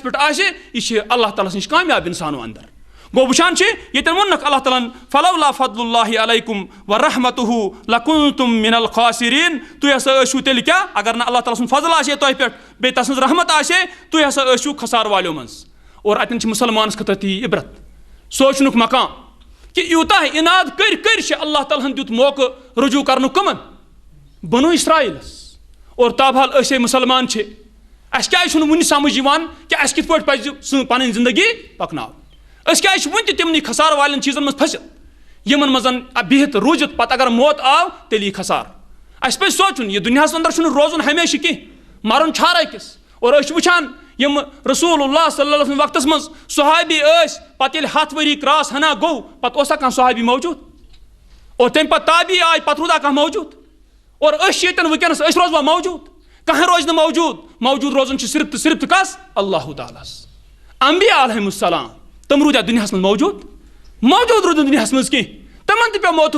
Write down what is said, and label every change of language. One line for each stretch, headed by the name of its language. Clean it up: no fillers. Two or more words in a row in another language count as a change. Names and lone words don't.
Kashmiri: پٮ۪ٹھ آسہِ یہِ چھِ اللہ تعالیٰ نِش کامیاب انسانو اندر گوٚو وٕچھان چھِ ییٚتٮ۪ن ووٚننکھ اللہ تعالیٰ ہن
Arabic: فلولا فضل اللہِ علیکُم ورحمتُہُ لکُنتُم من الخاسرین
Kashmiri: تُہۍ ہسا ٲسِو تیٚلہِ کیاہ اگر نہٕ اللہ تعالیٰ سُنٛد فضل آسہِ ہے تۄہہِ پٮ۪ٹھ بیٚیہِ تسٕنٛز رحمت آسہِ ہے تُہۍ ہسا ٲسِو کھسار والیو منٛز اور اتٮ۪ن چھِ مُسلمانس خٲطرٕ تہِ عبرت سونٛچنُک مقام کہ یوٗتاہ اِناد کٔرۍ کٔرۍ چھِ اللہ تعالیٰ ہن دیُت موقعہٕ رجوٗع کرنُک کٕمن بنو اسرائیلس اور تابحال أسۍ مُسلمان چھِ اَسہِ کیازِ چھُنہٕ وُنہِ سمجھ یِوان کہ اَسہِ کِتھ پٲٹھۍ پزِ پنٕنۍ زندگی پکناوٕنۍ اس کیا ون تہ تمنی خسار والن چیزن مز پھسِتھ یمن مزن بہت روزت پتہ اگر موت آو تیل یہ خسار اس پہ سوچن یہ دنیا اندر چھُنہٕ روزن ہمیشہ کی مرن چھار أکِس اور أسۍ وٕچھان یم رسول اللہ
Arabic: صلی اللہ علیہ وسلم
Kashmiri: وقتس مز صحابی ٲسۍ پتہٕ ییٚلہِ 100 ؤری کراس ہنا گوٚو پتہٕ اوسا کانٛہہ صحابی موجود اور تمہِ پتہٕ تابعی آے پتہٕ روٗدا کانٛہہ موجود اور أسۍ ییٚتٮ۪ن وٕنکٮ۪نس أسۍ روزوا موجود کانٛہہ روزِ نہٕ موجود روزن چھُ صرف تہٕ کس اللہ تعالیٰ ہس انبیاء
Arabic: علیہم السلام
Kashmiri: تم روٗدیا دُنیاہس منٛز موجود روٗد نہٕ دُنیاہس منٛز کینٛہہ تمن تہِ پیٚو موتُک